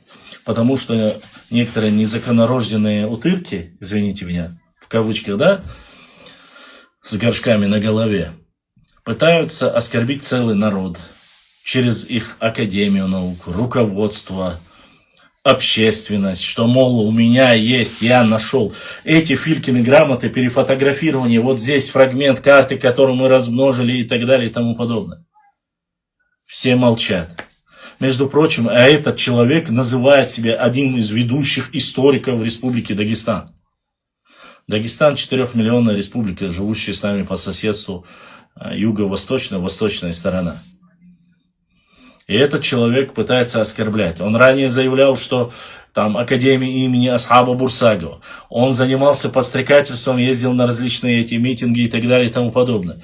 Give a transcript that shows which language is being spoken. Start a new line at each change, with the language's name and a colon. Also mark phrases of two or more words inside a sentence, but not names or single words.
Russian: Потому что некоторые незаконнорожденные утырки, извините меня, в кавычках, да, с горшками на голове, пытаются оскорбить целый народ через их академию наук, руководство, общественность, что, мол, у меня есть, я нашел эти Филькины грамоты, перефотографирование, вот здесь фрагмент карты, которую мы размножили и так далее и тому подобное. Все молчат. Между прочим, этот человек называет себя одним из ведущих историков Республики Дагестан. Дагестан 4-миллионная республика, живущая с нами по соседству, юго-восточная, восточная сторона. И этот человек пытается оскорблять. Он ранее заявлял, что там Академия имени Асхаба Бурсагова. Он занимался подстрекательством, ездил на различные эти митинги и так далее и тому подобное.